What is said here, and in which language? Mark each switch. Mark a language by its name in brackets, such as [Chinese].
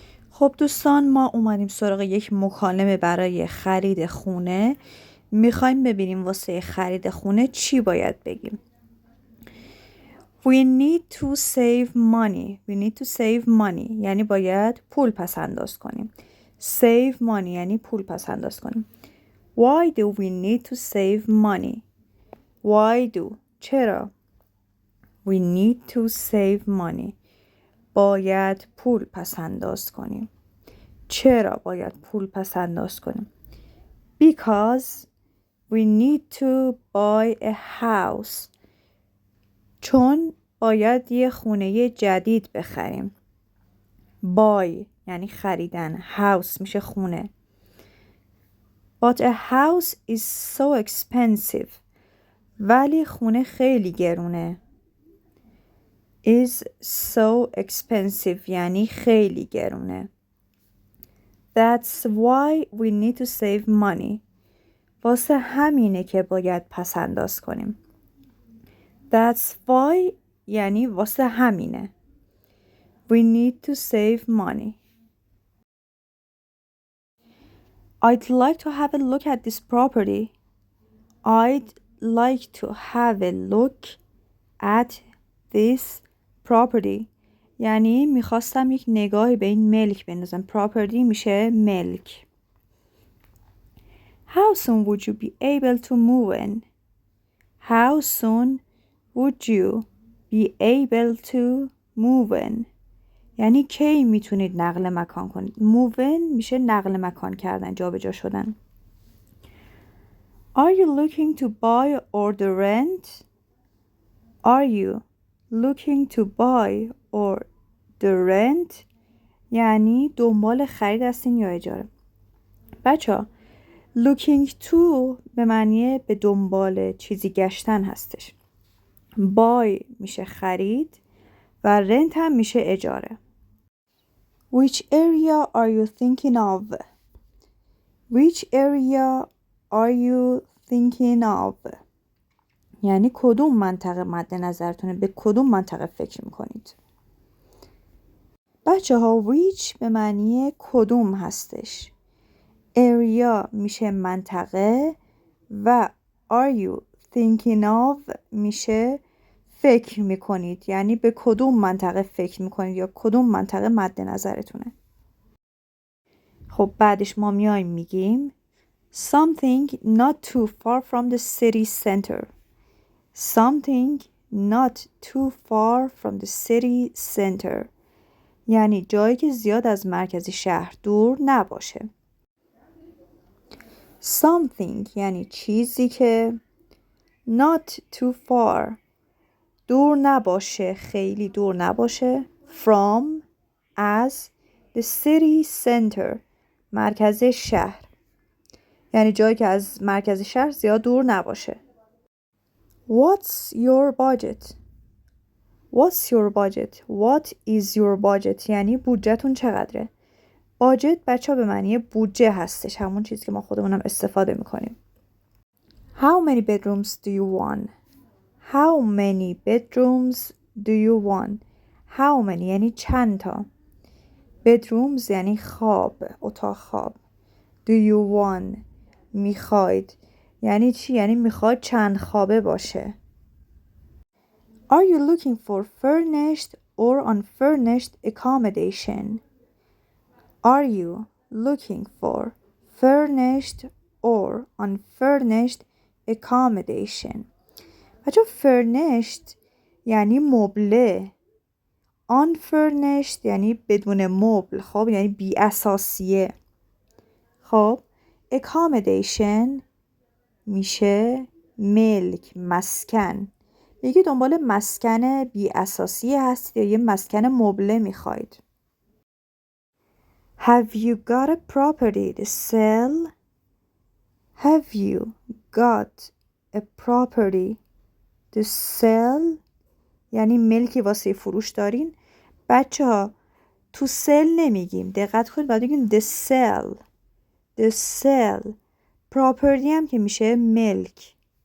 [Persian] خب دوستان، ما اومدیم سراغ یک مکالمه برای خرید خونه. میخوایم ببینیم واسه خرید خونه چی باید بگیم. [English] We need to save money. We need to save money [Persian] یعنی باید پول پس انداز کنیم. [English] Save money [Persian] یعنی پول پس انداز کنیم. [English] Why do we need to save money? Why do [Persian] چرا [English] We need to save money [Persian] باید پول پس انداز کنیم. چرا باید پول پس انداز کنیم؟ [English] Because we need to buy a house. [Persian] چون باید یه خونه جدید بخریم. Buy یعنی خریدن. House میشه خونه. [English] But a house is so expensive. [Persian] ولی خونه خیلی گرونه. [English] Is so expensive [Persian] یعنی خیلی گرونه. [English] That's why we need to save money. [Persian] واسه همینه که باید پس انداز کنیم. [English] That's why [Persian] یعنی واسه همینه. [English] We need to save money. I'd like to have a look at this property. I'd like to have a look at this property. [Persian] یعنی میخواستم یک نگاهی به این ملک بندازم. Property میشه ملک. [English] How soon would you be able to move in? How soon would you be able to move in? [Persian] یعنی کی میتونید نقل مکان کنید. [English] Move in [Persian] میشه نقل مکان کردن، جابجا شدن. [English] Are you looking to buy or to rent? Are you looking to buy or to rent? [Persian] یعنی دنبال خرید هستین یا اجاره. بچه [English] looking to [Persian] به معنی به دنبال چیزی گشتن هستش. buy میشه خرید و rent هم میشه اجاره. [English] Which area are you thinking of? Which area are you thinking of? [Persian] یعنی کدوم منطقه مد نظرتونه، به کدوم منطقه فکر میکنید. بچه ها which به معنی کدوم هستش. area میشه منطقه و [English] are you thinking of [Persian] میشه فکر میکنید، یعنی به کدوم منطقه فکر میکنید یا کدوم منطقه مد نظرتونه. خب بعدش ما میایم میگیم [English] something not too far from the city center. Something not too far from the city center [Persian] یعنی جایی که زیاد از مرکز شهر دور نباشه. Something یعنی چیزی که [English] not too far [Persian] دور نباشه، خیلی دور نباشه. From از [English] the city center [Persian] مرکز شهر یعنی جایی که از مرکز شهر زیاد دور نباشه. [English] What's your budget? What's your budget? What is your budget [Persian] یعنی بودجهتون چقدره. باجت بچه ها به معنی بودجه هستش، همون چیزی که ما خودمونم استفاده میکنیم. [English] How many bedrooms do you want? How many bedrooms do you want? How many [Persian] یعنی چند تا. Bedrooms یعنی خواب، اتاق خواب. [English] Do you want [Persian] میخواید یعنی چی؟ یعنی میخواد چند خوابه باشه. [English] Are you looking for furnished or unfurnished accommodation? Are you looking for furnished or unfurnished accommodation? [Persian] بچه furnished یعنی مبله. unfurnished یعنی بدون مبل. خب یعنی بی اساسیه. خب accommodation میشه ملک، مسکن. میگه دنبال مسکن بی اساسی هستید یا یه مسکن مبله میخواید. [English] Have you got a property to sell? Have you got a property to sell? [Persian] یعنی ملکی واسه فروش دارین. بچه ها [English] to sell [Persian] نمیگیم، دقت کنید، باید بگیم [English] the sell. The sell. [Persian] property هم که میشه ملک.